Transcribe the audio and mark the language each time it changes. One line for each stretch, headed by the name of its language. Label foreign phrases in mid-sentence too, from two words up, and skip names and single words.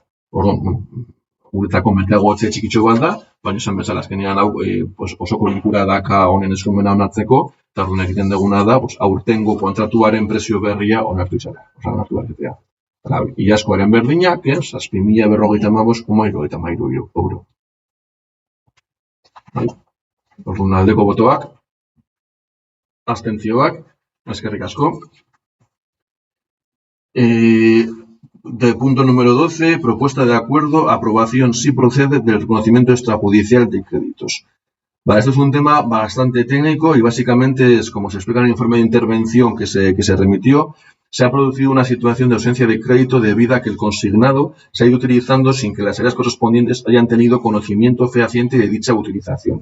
Basque: Orduan, guretako merkeago etxe txikitxo bat da, baina esan bezala, azkenean hau osoko bilkura daka honen eskumena onartzeko, eta orduan egiten duguna da, aurtengo kontratuaren prezio berria onartu izatea. Onartu berritea. Iazkoaren berdinak, 6.055,73 euro. Orduan, aldeko botoak, abstentzioak, eskerrik asko.
Spanish: Del punto número 12, propuesta de acuerdo, aprobación si procede del reconocimiento extrajudicial de créditos. Vale, esto es un tema bastante técnico y básicamente es como se explica en el informe de intervención que se remitió, se ha producido una situación de ausencia de crédito debido a que el consignado se ha ido utilizando sin que las áreas correspondientes hayan tenido conocimiento fehaciente de dicha utilización.